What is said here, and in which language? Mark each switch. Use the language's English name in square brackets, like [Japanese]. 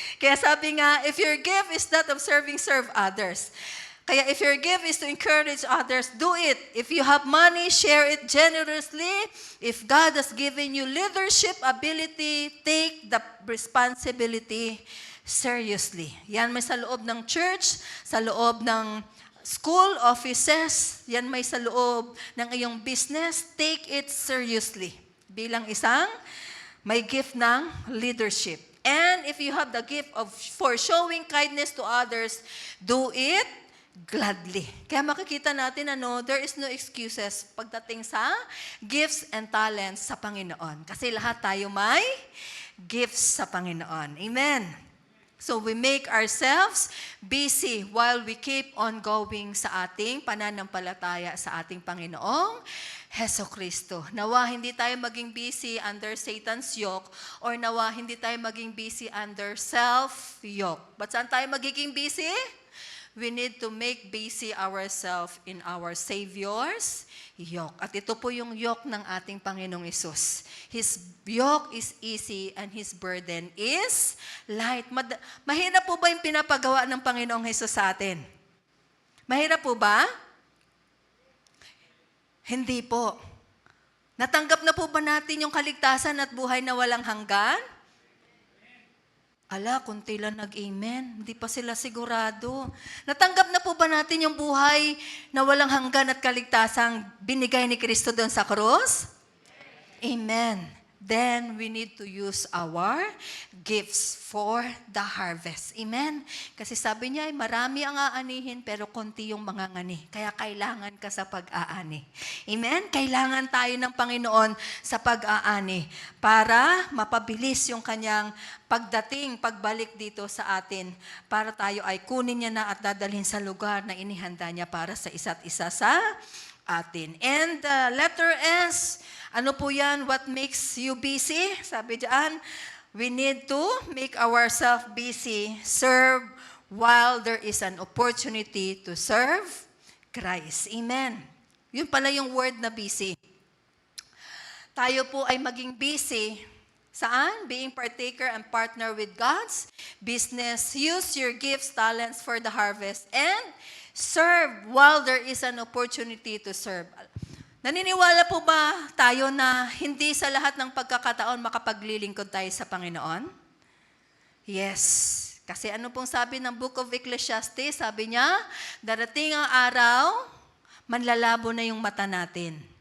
[Filipino] Kaya sabi nga, [English] if your gift is that of serving, serve others. Kaya if your gift is to encourage others, do it. If you have money, share it generously. If God has given you leadership ability, take the responsibility seriously. [Filipino] Yan may sa loob ng church, sa loob ng school, offices, yan may sa loob ng iyong business. [English] Take it seriously. [Filipino] Bilang isang may gift ng leadership. [English] And if you have the gift for showing kindness to others, do it gladly. [Filipino] Kaya makikita natin, [English] there is no excuses [Filipino] pagdating sa [English] gifts and talents [Filipino] sa Panginoon. Kasi lahat tayo may gifts sa Panginoon. [English] Amen. So we make ourselves busy while we keep on going [Filipino] sa ating pananampalataya sa ating Panginoong Heso Kristo. Nawa hindi tayo maging busy [English] under Satan's yoke [Filipino] or nawa hindi tayo maging busy [English] under self-yoke. [Filipino] But saan tayo magiging busy? [English] We need to make busy ourselves in our Savior's yoke. [Filipino] At ito po yung yoke ng ating Panginoong Hesus. [English] His yoke is easy and His burden is light. [Filipino] Mahirap po ba yung pinapagawa ng Panginoong Hesus sa atin? Mahirap po ba? Hindi po. Natanggap na po ba natin yung kaligtasan at buhay na walang hanggan? Kunti lang nag-amen. Hindi pa sila sigurado. Natanggap na po ba natin yung buhay na walang hanggan at kaligtasang binigay ni Kristo doon sa krus? Amen. [English] Then we need to use our gifts for the harvest. Amen? [Filipino] Kasi sabi niya, marami ang aanihin pero konti yung mga ngani. Kaya kailangan ka sa pag-aani. Amen? Kailangan tayo ng Panginoon sa pag-aani para mapabilis yung kanyang pagbalik dito sa atin para tayo ay kunin niya na at dadalhin sa lugar na inihanda niya para sa isa't isa sa atin. [English] And letter S, [Filipino] ano po yan? [English] What makes you busy? [Filipino] Sabi diyan, [English] we need to make ourselves busy, serve while there is an opportunity to serve Christ. [Filipino] Amen. Yun pala yung word na busy. Tayo po ay maging busy. Saan? [English] Being partaker and partner with God's business. Use your gifts, talents for the harvest, and serve while there is an opportunity to serve. [Filipino] Naniniwala po ba tayo na hindi sa lahat ng pagkakataon makapaglilingkod tayo sa Panginoon? Yes. Kasi ano pong sabi ng Book of Ecclesiastes? Sabi niya, darating ang araw, manlalabo na yung mata natin.